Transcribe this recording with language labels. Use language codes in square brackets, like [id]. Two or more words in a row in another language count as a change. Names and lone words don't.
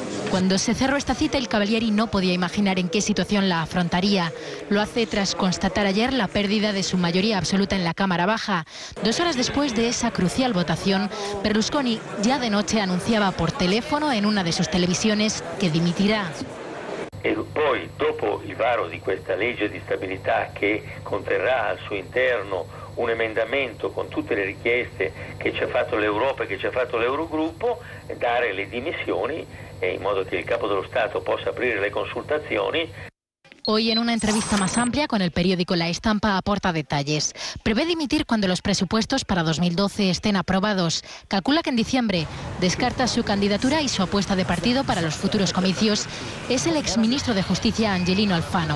[es] Cuando se cerró esta cita, el Cavalieri no podía imaginar en qué situación la afrontaría. Lo hace tras constatar ayer la pérdida de su mayoría absoluta en la Cámara Baja. 2 horas después de esa crucial votación, Berlusconi ya de noche anunciaba por teléfono en una de sus televisiones que dimitirá. [it] E poi, dopo il varo di questa legge di stabilità che conterrà al suo interno un emendamento con tutte le richieste che ci ha fatto l'Europa e che ci ha fatto l'Eurogruppo, dare le dimissioni in modo che il Capo dello Stato possa aprire le consultazioni. [es] Hoy, en una entrevista más amplia con el periódico La Estampa, aporta detalles. Prevé dimitir cuando los presupuestos para 2012 estén aprobados. Calcula que en diciembre descarta su candidatura y su apuesta de partido para los futuros comicios es el exministro de Justicia Angelino Alfano.